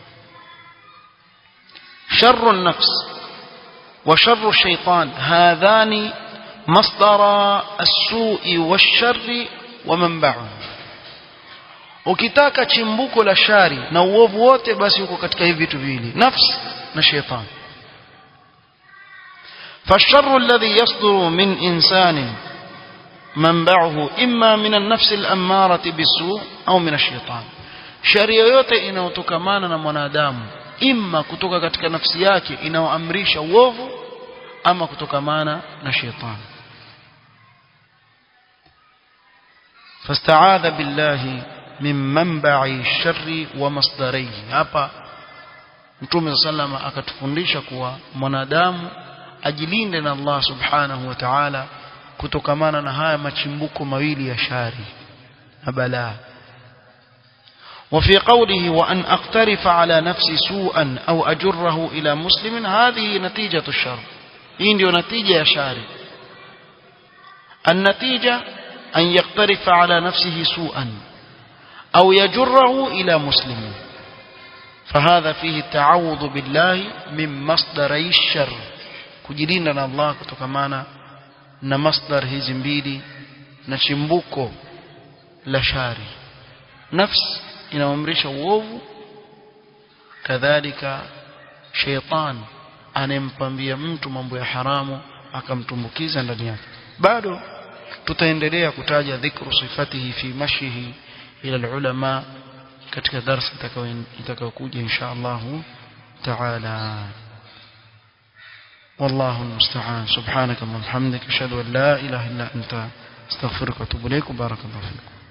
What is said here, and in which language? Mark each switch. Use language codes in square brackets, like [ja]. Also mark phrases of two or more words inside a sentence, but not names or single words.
[ar] شر النفس وشر الشيطان هذان مصدرا السوء والشر ومنبعه. [sw] ukitaka chimbuko la shari na uovu wote, basi uko katika hivi vitu viwili, nafsi na shaytan. [ar] فالشر الذي يصدر من إنسان منبعه إما من النفس الأمارة بالسوء أو من الشيطان. [sw] shari yoyote inayotokamana na mwanadamu, imma kutoka katika nafsi yake inayoamrisha uovu, ama kutokamana na shaytan. [ar] فاستعاذ بالله من منبع الشر ومصدره. [sw] hapa Mtume sallama akatufundisha kuwa mwanadamu ajilinde na [ar] الله سبحانه وتعالى [sw] kutokamana na haya machimbuko mawili ya shari na balaa. [ar] وفي قوله وأن أقترف على نفسي سوءا أو أجره إلى مسلم هذه نتيجة الشر. هي ndio نتيجة يا شاري. النتيجة أن يقترف على نفسه سوءا أو يجره إلى مسلم فهذا فيه التعوذ بالله من مصدري الشر [sw] kujilinda na Allah kutokamana na masdar hizi mbili na chimbuko la shari. Nafsi inaamrisha uovu, kadhalika shaytan anempambia mtu mambo ya haramu akamtumbukiza ndani yake. Bado tutaendelea kutaja [ar] ذكر صفته في مشيه إلا العلماء [sw] katika darasa itakayokuja [ar] إن شاء الله تعالى. والله المستعان. سبحانك اللهم وبحمدك اشهد ان لا اله الا انت استغفرك واتوب اليك. بارك الله فيك.